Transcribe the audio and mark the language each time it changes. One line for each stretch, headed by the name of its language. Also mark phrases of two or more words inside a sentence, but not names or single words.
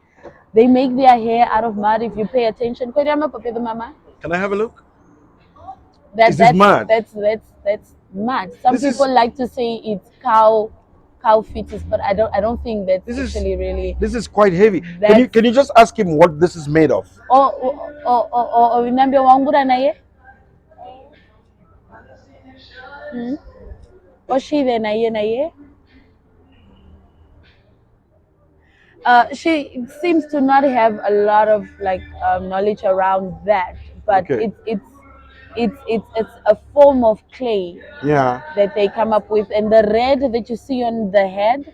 English: They make their hair out of mud. If you pay attention, Kwediama, Papa, the mama, Can I have a look? that This is mad. that's mud. Some This is people like to say it's cow fetus, but I don't think that's this is actually really this is quite heavy. that's. Can you just ask him what this is made of?
Herero: O vinambia wangura naye. Hmm? Oshile naye.
English: She seems to not have a lot of like knowledge around that, but Okay. it's a form of clay Yeah. that they come up with, and the red that you see on the head,